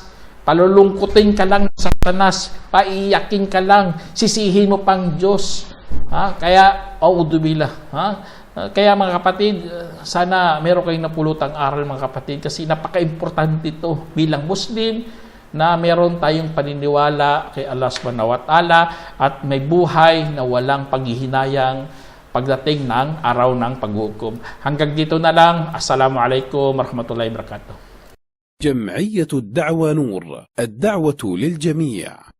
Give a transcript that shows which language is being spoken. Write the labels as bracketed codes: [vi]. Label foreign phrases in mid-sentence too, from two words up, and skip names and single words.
[tl] Palulungkutin ka lang ng Satanas, paiyakin ka lang, sisihin mo pang Diyos. Kaya, audubillah. Kaya mga kapatid, sana meron kayong napulutang aral, mga kapatid, kasi napaka-importante ito bilang Muslim na meron tayong paniniwala kay Allah [ar] سبحانه وتعالى [tl] at may buhay na walang paghihinayang pagdating ng araw ng paghukom. Hanggang dito na lang. [ar] السلام عليكم ورحمة الله وبركاته. جمعية الدعوة نور، الدعوة للجميع.